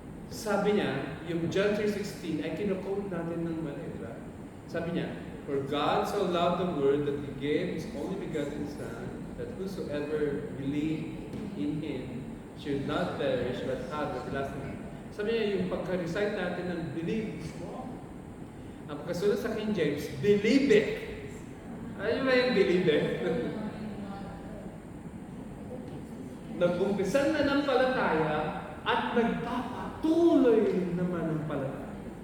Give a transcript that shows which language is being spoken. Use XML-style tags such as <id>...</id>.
<tl>Sabi niya, yung John 3:16 ay kino-quote natin ng mali, diba? Sabi niya,</tl> <en>for God so loved the world that He gave His only begotten Son, that whosoever believe in Him should not perish but have everlasting life.</en> <tl>Sabi niya, yung pagka-recite natin ng believe, ang pagkasunod sa King James, believe it. Ano ba yung believe it? Nag-umpisan na ng palataya at nagpapatuloy naman ng palataya.</tl>